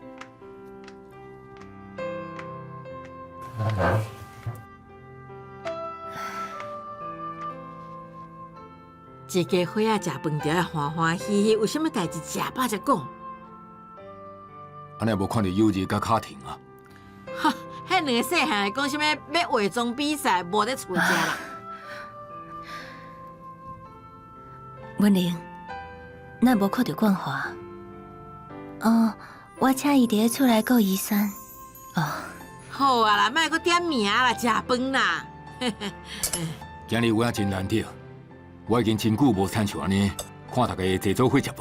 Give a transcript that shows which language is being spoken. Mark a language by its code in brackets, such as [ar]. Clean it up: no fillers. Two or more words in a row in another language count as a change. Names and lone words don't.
[nan] 一家伙仔食饭就要欢欢喜喜，为什么代志食饱才讲？安尼无看到友谊甲卡廷啊？哈，迄两个细汉的讲什么要化妆比赛，无得出食啦。文玲，咱无看到冠华。哦，我请伊伫咧厝内顾医生。哦，好啊啦，莫搁点名啦，食饭啦。今日有影真难得，我已经真久无亲像安尼看大家坐做伙食饭。